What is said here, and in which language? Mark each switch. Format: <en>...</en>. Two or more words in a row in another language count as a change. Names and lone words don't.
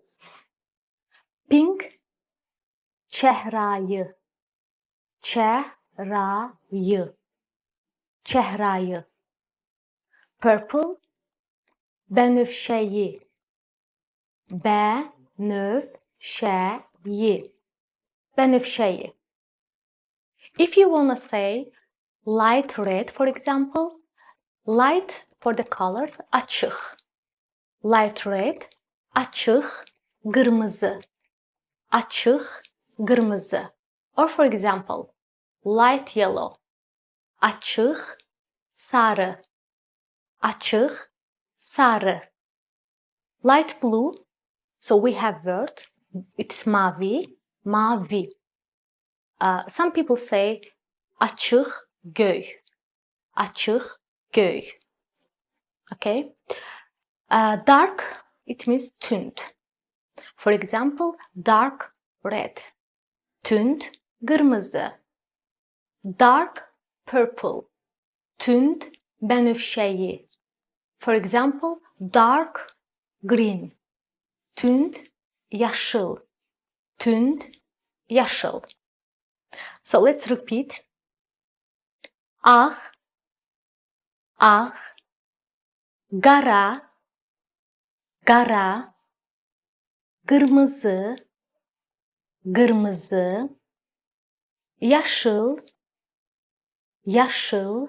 <en>Pink, çəhrayı.</en> <az>Çəhrayı. Çəhrayı.</az> <en>Purple, bənövşəyi.</en> <az>Bənövşəyi. Bənövşəyi.</az> <en>If you want to say light red, for example, light for the colors, açıq. Light red,</en> <az>açıq, qırmızı. Açıq, qırmızı.</az> <en>Or for example, light yellow,</en> <az>açıq, sarı. Açıq, sarı.</az> <en>Light blue, so we have word, it's</en> <az>mavi, mavi.</az> <en>Some people say</en> <az>açıq, göy. Açıq, göy.</az> <en>Okay? Dark, it means tünd. For example, dark red.</en> <az>Tünd, qırmızı.</az> <en>Dark purple.</en> <az>Tünd, bənövşəyi.</az> <en>For example, dark green.</en> <az>Tünd, yaşıl. Tünd, yaşıl.</az> <en>So let's repeat.</en> <az>Ağ, ağ. Qara, qara. Qırmızı, qırmızı. Yaşıl, yaşıl.</az>